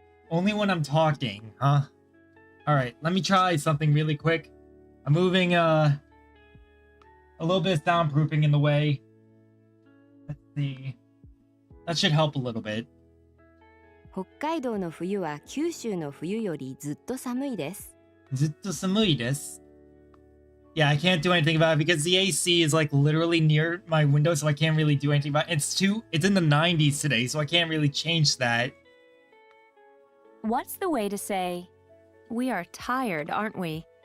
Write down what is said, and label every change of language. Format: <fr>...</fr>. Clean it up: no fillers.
<en>Only when I'm talking, huh? Alright, let me try something really quick. I'm moving a little bit of soundproofing in the way. Let's see. That should help a little bit.</en> <ja>北海道の冬は九州の冬よりずっと寒いです。ずっと寒いです。</ja> <en>Yeah, I can't do anything about it because the AC is like literally near my window, so I can't really do anything about it. It's in the 90s today, so I can't really change that. What's the way to say, we are tired, aren't we?</en>